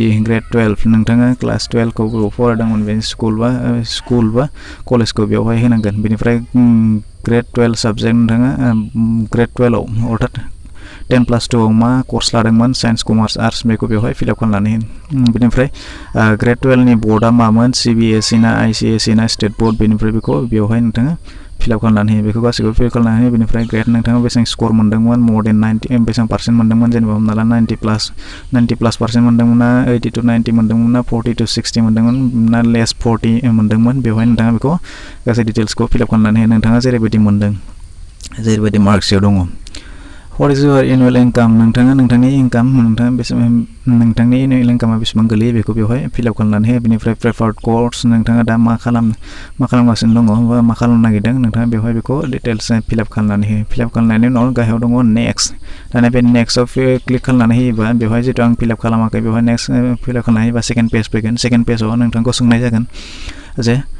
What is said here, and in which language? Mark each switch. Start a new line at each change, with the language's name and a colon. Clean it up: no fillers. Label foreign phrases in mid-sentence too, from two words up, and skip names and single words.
Bodo: ग्रेड 12 नोंथाङा क्लास 12 खौ फरायदोंमोन बे स्कुल बा कलेजखौ बेवहाय होनांगोन बेनिफ्राय ग्रेड 12 साबजेक्ट नोंथाङा ग्रेड 12 आव अर्थात 10+2 आव मा कर्स लादोंमोन
English: science commerce arts
Bodo: बेखौ बेवहाय फिलआप खालामनानै बेनिफ्राय ग्रेड 12 नि बर्डआ मामोन CBSE ना ICSE ना
English: state board
Bodo: बेनिफ्राय बेखौ बेवहाय नोंथाङा फिलआप खालामनानै होयो बेखौ गासैखौबो फिल खालामनानै होयो बेनिफ्राय ग्रेड नोंथाङा बेसेबां स्कर मोन्दोंमोन
English: more than
Bodo: 90 बेसेबां पार्सेन्ट मोन्दोंमोन जेनेबा हमना ला 90+ पार्सेन्ट मोन्दोंमोन ना 80 to 90 मोन्दोंमोन ना 40 to 60 मोन्दोंमोन ना लेस 40 मोन्दोंमोन बेवहाय नोंथाङा बेखौ गासै डिटेल्सखौ फिलआप खालामनानै होयो नोंथाङा जेरैबायदि मोन्दों जेरैबायदि मार्कसआव दङ
English: What is your annual income
Bodo: नोंथांनि इनकाम नोंथांनि एनुवेल इनकामा बेसेबां गोलैयो बेखौ बेवहाय फिलआप खालामनानै होयो बेनिफ्राय
English: preferred course
Bodo: नोंथाङा दा मा खालामगासिनो दङ बा मा खालामनो नागिरदों नोंथाङा बेवहाय बेखौ डिटेल्स फिलआप खालामनानै होयो फिलआप खालामनायनि उनाव गाहायाव दङ नेक्स्ट दानिया बे नेक्स्टआव क्लिक खालामनानै होयोबा बेवहाय जितु आं फिलआप खालामाखै बेवहाय नेक्स्ट फिलआप खालामनानै होयोबा
English: second page
Bodo: फैगोन सेकेन्ड पेजाव नोंथांखौ सोंनाय जागोन जे